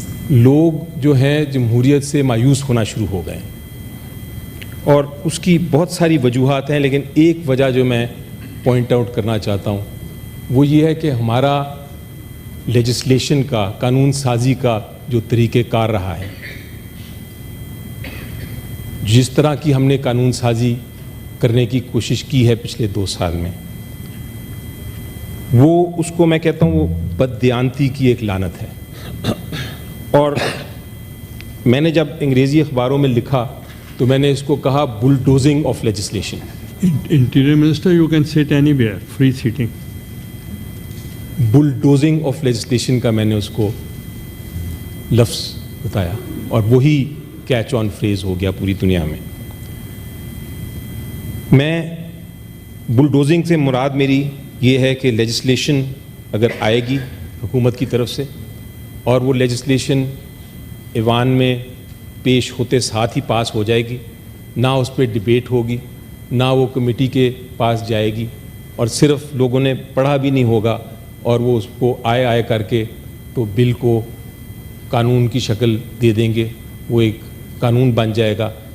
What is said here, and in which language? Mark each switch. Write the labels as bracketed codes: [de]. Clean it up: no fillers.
[ur] لوگ جو ہیں جمہوریت سے مایوس ہونا شروع ہو گئے، اور اس کی بہت ساری وجوہات ہیں، لیکن ایک وجہ جو میں پوائنٹ آؤٹ کرنا چاہتا ہوں وہ یہ ہے کہ ہمارا لیجسلیشن کا، قانون سازی کا جو طریقہ کار رہا ہے، جس طرح کی ہم نے قانون سازی کرنے کی کوشش کی ہے پچھلے 2 سال میں، وہ اس کو میں کہتا ہوں وہ بددیانتی کی ایک لعنت ہے. اور میں نے جب انگریزی اخباروں میں لکھا تو میں نے اس کو کہا بلڈوزنگ of legislation. [en] Interior Minister, you can sit anywhere, free sitting. [ur] بلڈوزنگ of legislation کا میں نے اس کو لفظ بتایا اور وہی کیچ آن فریز ہو گیا پوری دنیا میں. میں بلڈوزنگ سے مراد میری یہ ہے کہ لیجسلیشن اگر آئے گی حکومت کی طرف سے اور وہ لیجسلیشن ایوان میں پیش ہوتے ساتھ ہی پاس ہو جائے گی, نہ اس پہ ڈبیٹ ہوگی, نہ وہ کمیٹی کے پاس جائے گی, اور صرف لوگوں نے پڑھا بھی نہیں ہوگا اور وہ اس کو آئے کر کے تو بل کو قانون کی شکل دے دیں گے, وہ ایک قانون بن جائے گا.